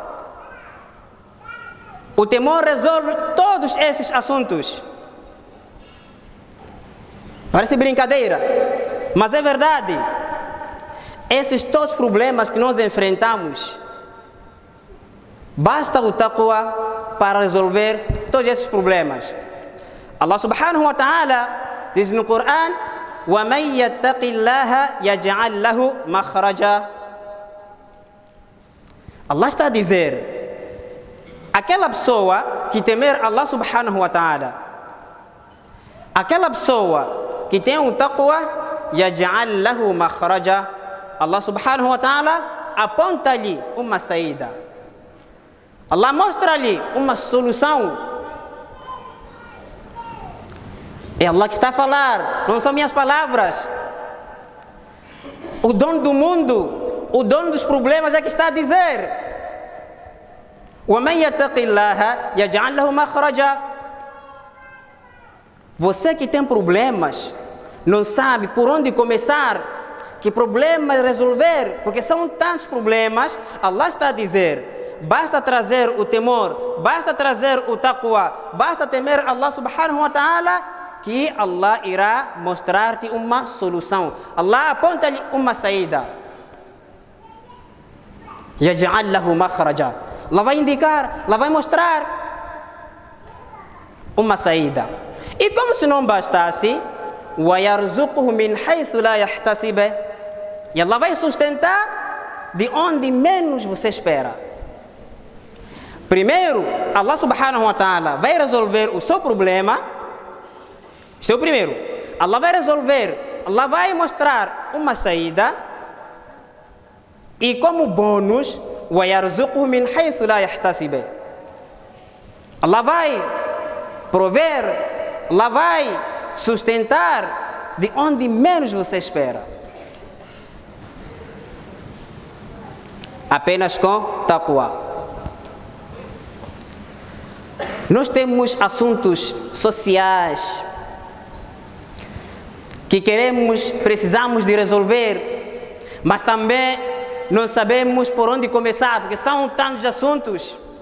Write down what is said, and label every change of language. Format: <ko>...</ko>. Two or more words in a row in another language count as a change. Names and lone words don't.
<pt>O temor resolve todos esses assuntos. Parece brincadeira, mas é verdade. Esses todos os problemas que nós enfrentamos, basta o taqwa para resolver todos esses problemas.</pt> <ar>الله سبحانه وتعالى</ar> <pt>diz no Coran:</pt> <ar>وَمَنْ يَتَّقِ اللَّهَ يَجْعَلْ لَهُ مَخْرَجًا.</ar> <pt>Allah está a dizer: aquela pessoa que temer</pt> <ar>الله سبحانه وتعالى,</ar> <pt>aquela pessoa que tem o taqwa,</pt> <ar>يَجْعَلْ لَهُ مَخْرَجًا, الله سبحانه وتعالى</ar> <pt>aponta-lhe uma saída. Allah mostra-lhe uma solução. É Allah que está a falar, não são minhas palavras. O dono do mundo, o dono dos problemas é que está a dizer:</pt> <ar>وَمَنْ يَتَّقِ اللَّهَ يَجْعَلْ لَهُ مَخْرَجًا.</ar> <pt>Você que tem problemas, não sabe por onde começar, que problema resolver, porque são tantos problemas, Allah está a dizer: basta trazer o temor, basta trazer o taqwa, basta temer</pt> <ar>الله سبحانه وتعالى,</ar> <pt>que Allah irá mostrar-te uma solução. Allah aponta-lhe uma saída.</pt> <ar>يَجْعَلْ لَهُ مَخْرَجًا.</ar> <pt>Allah vai indicar, Allah vai mostrar uma saída. E como se não bastasse,</pt> <ar>وَيَرْزُقُهُ مِنْ حَيْثُ لَا يَحْتَسِبُ.</ar> <pt>E Allah vai sustentar de onde menos você espera. Primeiro,</pt> <ar>الله سبحانه وتعالى</ar> <pt>vai resolver o seu problema. Isso é o primeiro. Allah vai resolver, Allah vai mostrar uma saída. E como bônus,</pt> <ar>وَيَرْزُقُهُ مِنْ حَيْثُ لَا يَحْتَسِبُ.</ar> <pt>Allah vai prover, Allah vai sustentar de onde menos você espera. Apenas com taqwa. Nós temos assuntos sociais que precisamos de resolver, mas também não sabemos por onde começar, porque são tantos assuntos.</pt>